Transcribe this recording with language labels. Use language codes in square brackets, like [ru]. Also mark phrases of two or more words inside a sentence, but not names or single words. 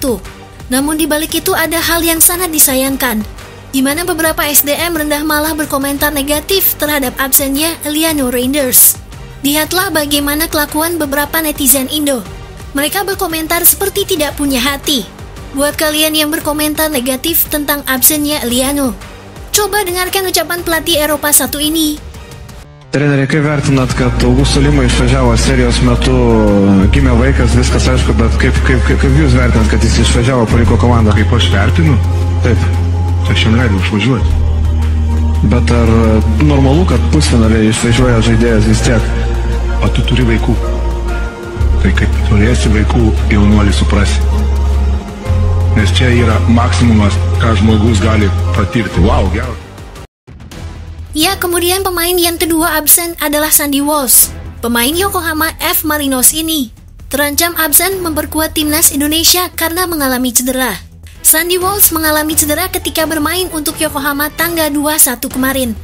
[id] Namun di balik itu ada hal yang sangat disayangkan, di mana beberapa SDM rendah malah berkomentar negatif terhadap absennya Eliano Reinders. Lihatlah bagaimana kelakuan beberapa netizen Indo. Mereka berkomentar seperti tidak punya hati. Buat kalian yang berkomentar negatif tentang absennya Eliano, coba dengarkan ucapan pelatih Eropa 1 ini. [lt] Treneri, kaip vertinat, kad Augusto Lima išvažiavo serijos metu, gimė vaikas, viskas aišku, bet kaip jūs vertinat, kad jis išvažiavo, paliko komandą? Kaip aš vertinu? Taip, aš jam leidau išvažiuoti. Bet ar normalu, kad pusfinaliai išvažiuoja žaidėjas vis tiek? O tu turi vaikų. Tai kaip turėsi vaikų, jaunuolį suprasi. Nes čia yra maksimumas, ką žmogus gali patirti. Wow, gerai. [id] Ya, kemudian pemain yang kedua absen adalah Sandy Walsh. Pemain Yokohama F. Marinos ini terancam absen memperkuat timnas Indonesia karena mengalami cedera. Sandy Walsh mengalami cedera ketika bermain untuk Yokohama tanggal 21 kemarin.